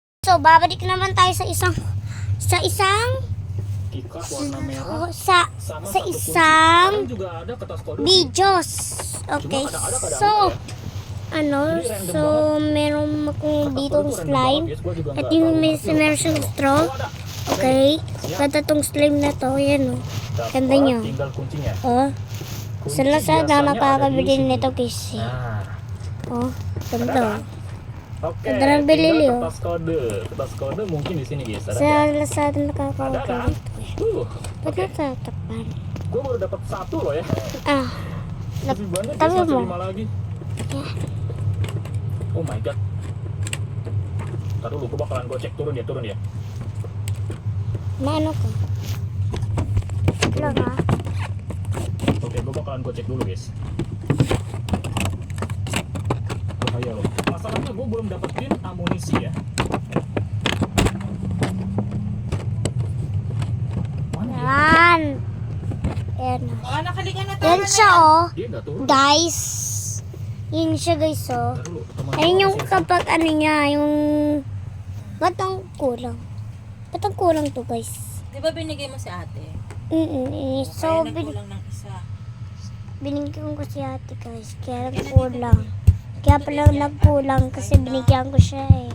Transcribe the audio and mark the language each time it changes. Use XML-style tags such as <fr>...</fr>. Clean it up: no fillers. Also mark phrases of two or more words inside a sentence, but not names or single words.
<tl>So, babalik naman tayo sa isang</tl> <id>Ikat warna merah.</id> <tl>sa</tl> <id>Sama</id> <tl>sa</tl> <id>satu kunci.</id> <tl>isang</tl> <id>Kadang juga ada kertas kode.</id> <en>videos. Okay.</en> <id>Cuma kadang-kadang</id> <tl>So,</tl> <id>enggak</id> <tl>ano,</tl> <id>Jadi random</id> <tl>so meron akong</tl> <id>Kertas</id> <tl>ditong</tl> <id>kode tuh random</id> <tl>slime.</tl> <id>banget, guys. Gua juga</id> <tl>At</tl> <id>nggak</id> <tl>yung</tl> <id>terlalu</id> <tl>may</tl> <id>ngerti lokasinya</id> <tl>meron siyang</tl> <id>loh.</id> <tl>straw.</tl> <id>Oh, ada. Okay. Siap.</id> <tl>Ganda tong slime na to. Yan o.</tl> <id>Dapat,</id> <tl>Ganda niya.</tl> <id>tinggal kuncinya. Oh. Kunci</id> <tl>Sa Lazada</tl> <id>biasanya ada di</id> <tl>nakakabili</tl> <id>sini.</id> <tl>nito guys.</tl> <id>Nah, Oh, ada</id> <tl>ganda.</tl> <id>kan? Oke,</id> <tl>Ganda ng bili</tl> <id>tinggal</id> <tl>Leo.</tl> <id>kertas kode. Kertas kode mungkin di sini guys. Ada</id> <tl>Sa</tl> <id>nggak?</id> <tl>Lazada</tl> <id>Ada</id> <tl>nakakabili</tl> <id>kan?</id> <tl>nito. Ba't</tl> <id>Oke.</id> <tl>natatakpan?</tl> <id>Gue baru dapat satu loh ya. Ah. Masih banyak Tapi guys, masih mau. 5 lagi.</id> <en>Oh my god.</en> <id>Ntar dulu, gue bakalan cek turun ya.</id> <tl>Maano ka? Lang ha?</tl> <id>Oke, gue bakalan cek dulu guys. Bahaya loh. Masalahnya gue belum dapetin amunisi ya. Mana ya?</id> <tl>Yan. Ayan. Oh, nakalikan na Yan siya oh.</tl> <id>Dia nggak turun.</id> <tl>Guys. Yan siya guys oh.</tl> <id>Ntar dulu, teman</id> <tl>Ayun</tl> <id>gua</id> <tl>yung</tl> <id>masih-</id> <tl>kapag ano niya, yung... Ba't ang kulang? Ba't ang kulang to guys? Di ba binigay mo si ate? So, Kaya nagkulang ng isa. binigyan ko si ate guys. Kaya nagkulang. Kaya pala nagkulang kasi binigyan ko siya eh.</tl>